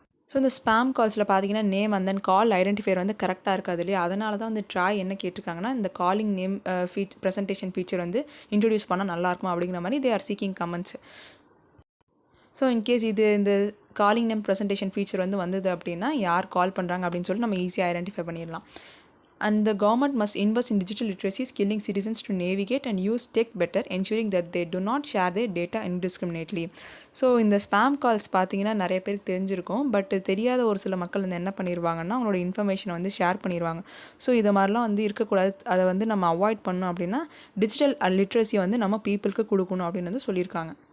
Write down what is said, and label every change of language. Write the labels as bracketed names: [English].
[Tamil] So இந்த spam கால்ஸில் பார்த்தீங்கன்னா name and then call identifier வந்து கரெக்டாக இருக்காது இல்லையா, அதனால தான் வந்து ட்ராய் என்ன கேட்டிருக்காங்கன்னா இந்த காலிங் நேம் ப்ரெசன்டேஷன் ஃபீச்சர் வந்து இன்ட்ரடியூஸ் பண்ணால் நல்லாயிருக்கும் அப்படிங்கிற மாதிரி [English] They are seeking comments. [Tamil] So in case இந்த காலிங் நேம் ப்ரெசன்டேஷன் ஃபீச்சர் வந்து வந்தது அப்படின்னா யார் கால் பண்ணுறாங்க அப்படின்னு சொல்லிட்டு நம்ம ஈஸியாக ஐடென்டிஃபை பண்ணிடலாம். [English] And the government must invest in digital literacy, skilling citizens to navigate and use tech better, ensuring that they do not share their data indiscriminately. [Tamil] So இந்த ஸ்பேம் கால்ஸ் பார்த்தீங்கன்னா நிறைய பேருக்கு தெரிஞ்சிருக்கும். பட் தெரியாத ஒரு சில மக்கள் வந்து என்ன பண்ணிடுவாங்கன்னா அவங்களோட இன்ஃபர்மேஷனை வந்து ஷேர் பண்ணிடுவாங்க. ஸோ இது மாதிரிலாம் வந்து இருக்கக்கூடாது, அதை வந்து நம்ம அவாய்ட் பண்ணணும் அப்படின்னா டிஜிட்டல் லிட்ரஸியை வந்து நம்ம பீப்புளுக்கு கொடுக்கணும் அப்படின்னு வந்து சொல்லியிருக்காங்க.